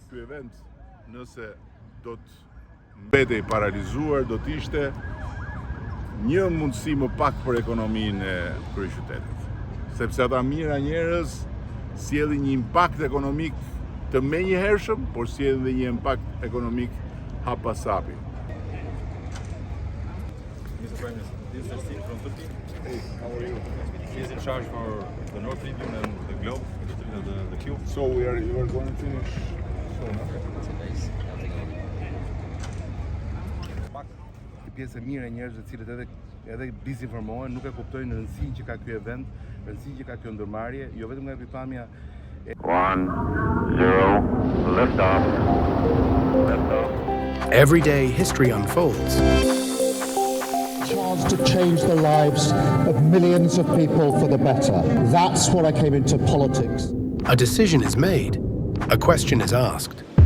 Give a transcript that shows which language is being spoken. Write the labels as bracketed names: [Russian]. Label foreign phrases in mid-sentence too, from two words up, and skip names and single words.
[Albanian] Ky event, nëse do të mbetej paralizuar, do të ishte një mundësi më pak për ekonominë e kryeqytetit. Sepse ata mira njerëz sjellin një impakt ekonomik të menjëhershëm, por sjellin dhe një impakt ekonomik hap pas hapi. [English] Mr. Prime Minister, this is Steve from Turkey. Hey, how are you? He is in charge for the North Tribune and the Globe, the Cube. So you are going to finish soon, okay? [Albanian] Pjesë e mirë e njerëzve të cilët edhe dizinformohen, nuk e kuptojnë rëndësinë që ka ky event, rëndësinë që ka kjo ndërmarrje, jo vetëm nga pikpamja [English] 1, 0, lift off. Lift off. Every day, history unfolds. Chance to change the lives of millions of people for the better. That's what I came into politics. A decision is made. A question is asked.